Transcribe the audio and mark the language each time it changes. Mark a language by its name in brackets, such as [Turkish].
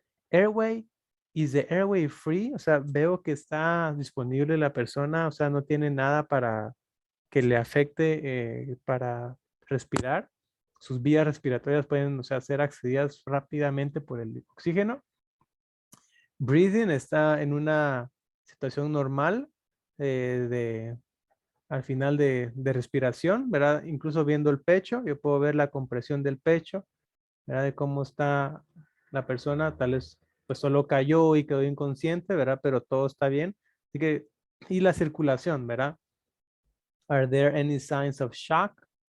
[English] Airway, is the airway free? [Spanish] O sea, veo que está disponible la persona, o sea, no tiene nada para que le afecte para respirar. Sus vías respiratorias pueden, o sea, ser accedidas rápidamente por el oxígeno. Breathing está en una situación normal al final de respiración, ¿verdad? Incluso viendo el pecho, yo puedo ver la compresión del pecho, ¿verdad? De cómo está la persona, tal vez pues solo cayó y quedó inconsciente, ¿verdad? Pero todo está bien. Así que, y la circulación, ¿verdad? [English] Are there any signs of shock?